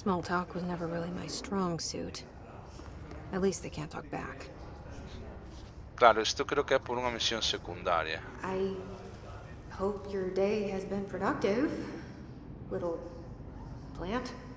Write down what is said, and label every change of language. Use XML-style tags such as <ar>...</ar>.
<en>Small talk was never really my strong suit. At least they can't talk back.</en> <gl>Claro, isto creo que é por unha misión secundaria.</gl> <en>I hope your day has been productive, little plant.</en>